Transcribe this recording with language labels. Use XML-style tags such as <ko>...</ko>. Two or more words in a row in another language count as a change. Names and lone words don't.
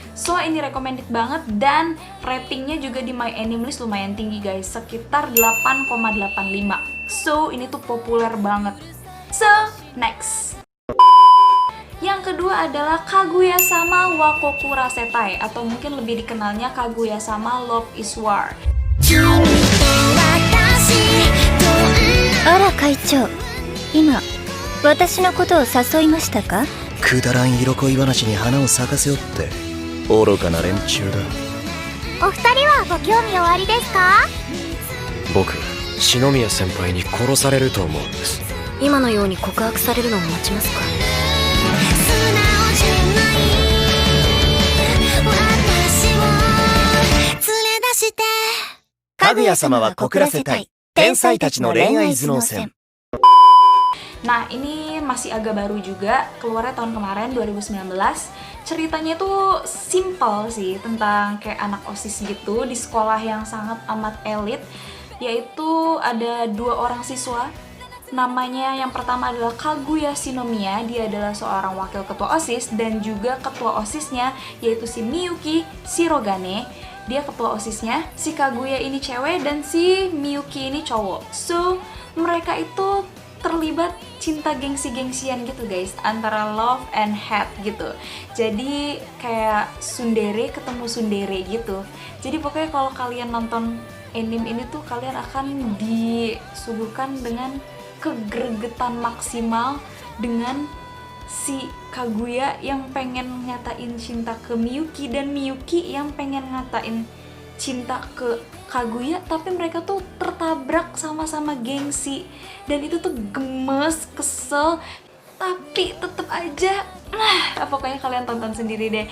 <id>So ini recommended banget dan ratingnya juga di My Anime List lumayan tinggi guys, sekitar 8,85. So ini tuh populer banget. So next, yang kedua adalah Kaguya-sama wa Kokurasetai, atau mungkin lebih dikenalnya Kaguya-sama Love is War.</id> <ja>あら会長、今私のことを誘いましたか？くだらん色恋話に花を咲かせよって愚かな連中だ。お二人はご興味おありですか？僕、篠宮先輩に殺されると思うんです。今のように告白されるのを待ちますか？かぐや様は告らせたい天才たちの恋愛頭脳戦。</ja> <id>Nah ini masih agak baru juga, keluarnya tahun kemarin 2019. Ceritanya tuh simple sih, tentang kayak anak OSIS gitu di sekolah yang sangat amat elit. Yaitu ada 2 orang siswa. Namanya yang pertama adalah Kaguya Shinomiya, dia adalah seorang wakil ketua OSIS, dan juga ketua OSISnya yaitu si Miyuki Shirogane. Dia ketua OSISnya, si Kaguya ini cewek dan si Miyuki ini cowok. So mereka itu terlibat cinta gengsi-gengsian gitu guys, antara</id> <en>love and hate</en> <id>gitu. Jadi kayak tsundere ketemu tsundere gitu. Jadi pokoknya kalau kalian nonton anime ini tuh kalian akan disuguhkan dengan kegregetan maksimal dengan si Kaguya yang pengen nyatain cinta ke Miyuki dan Miyuki yang pengen ngatain cinta ke Kaguya, tapi mereka tuh tertabrak sama-sama gengsi dan itu tuh gemes, kesel, tapi tetep aja pokoknya kalian tonton sendiri deh.</id>